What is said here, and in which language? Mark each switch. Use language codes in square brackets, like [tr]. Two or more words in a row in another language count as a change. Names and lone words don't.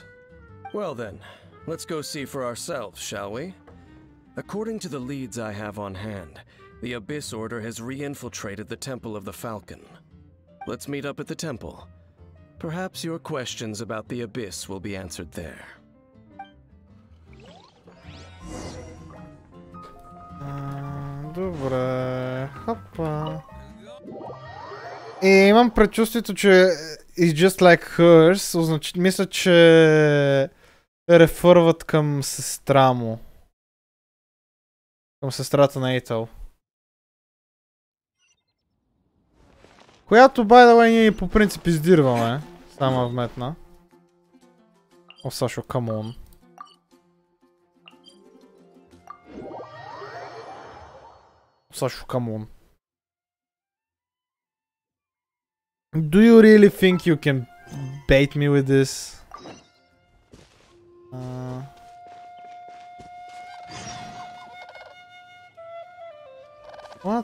[en] Well then, let's go see for ourselves, shall we? According to the leads I have on hand, the Abyss Order has re-infiltrated the Temple of the Falcon. Let's meet up at the temple. Perhaps your questions about the Abyss will be answered there. [bg] Добре, хопа. Имам предчувствието, че [en] is just like hers. [bg] Мисля, че рефърват към сестра му. Към сестрата на Ейтъл. Която, [en] by the way, [bg] ние по принцип издирваме. Само вметна. О, Сашо, [en] come on. Сашо, come on. Do you really think you can bait me with this? What?